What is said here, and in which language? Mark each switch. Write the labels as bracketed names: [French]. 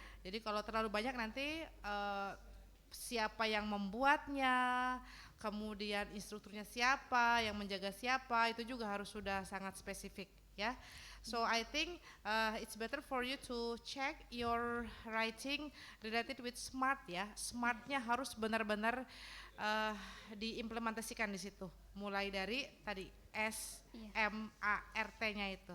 [Indonesian] Jadi kalau terlalu banyak nanti siapa yang membuatnya, kemudian instrukturnya siapa, yang menjaga siapa, itu juga harus sudah sangat spesifik ya. [English] So I think it's better for you to check your writing related with SMART ya. [Indonesian] SMART-nya harus benar-benar diimplementasikan di situ. Mulai dari tadi S, M, A, R, T-nya itu.